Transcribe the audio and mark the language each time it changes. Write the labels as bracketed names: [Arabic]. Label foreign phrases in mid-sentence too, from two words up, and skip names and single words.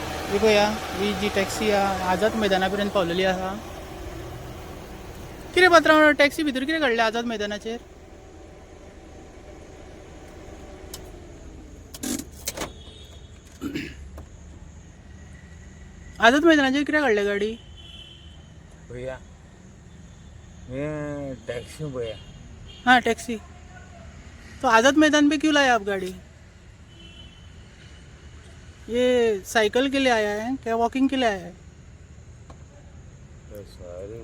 [Konkani] ही पळया ही जी टॅक्सी आझाद मैदाना पर्यंत पावलेली आसा. कितें पात्रांव टॅक्सी भितर कितें घडलें आझाद मैदानाचेर? आझाद मैदानाचेर कितें घडलें गाडी? [Hindi] भैया मैं टैक्सी हूँ भैया. हाँ टैक्सी. तो आज़ाद मैदान पे क्यों लाया आप गाड़ी? ये साइकिल के लिए आया है क्या वॉकिंग के लिए आया है? सॉरी